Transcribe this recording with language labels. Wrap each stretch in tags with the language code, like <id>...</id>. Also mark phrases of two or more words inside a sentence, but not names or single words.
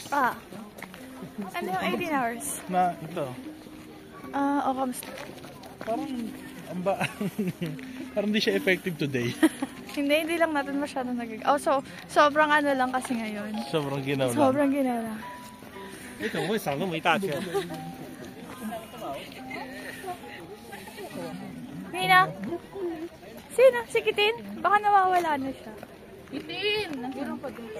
<tl>Ah. Ano yung 18 hours? Na ito. O kamusta? Parang, parang di siya effective today. Hindi lang natin masyado so, sobrang ano lang kasi ngayon. Sobrang ginaw lang. Sobrang ginawa.</tl> <zh>你怎么会少那么一大圈？</zh> <tl>Nina? Sino? Si Kitin? Baka nawawala na siya. Itin! Nandiyan pa din.</tl>